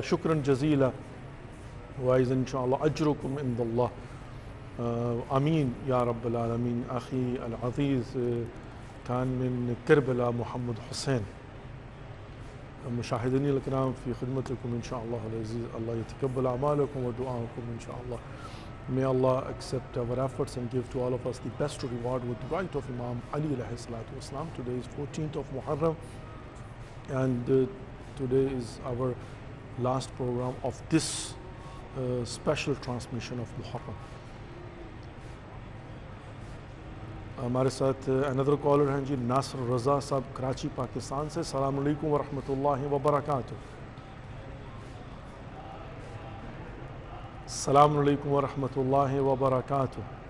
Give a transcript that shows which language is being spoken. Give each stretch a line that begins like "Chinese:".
Arabic: شكرا جزيلا، وأيضا إن شاء الله أجركم عند الله. آمين يا رب العالمين. أخي العزيز كان من كربلاء محمد حسين. مشاهديني الكرام في خدمتكم إن شاء الله العزيز. الله يتقبل أعمالكم ودعاءكم إن شاء الله.
English: May Allah accept our efforts and give to all of us the best reward with the right of Imam Ali alayhi salatu wasalam. Today is 14th of Muharram, and today is our last program of this special transmission of Muharram.
Urdu: ہمارے ساتھ
English: another caller
Urdu: ہیں جی ناصر رضا صاحب کراچی پاکستان سے. السلام علیکم ورحمۃ اللہ وبرکاتہ. السلام علیکم ورحمۃ اللہ وبرکاتہ.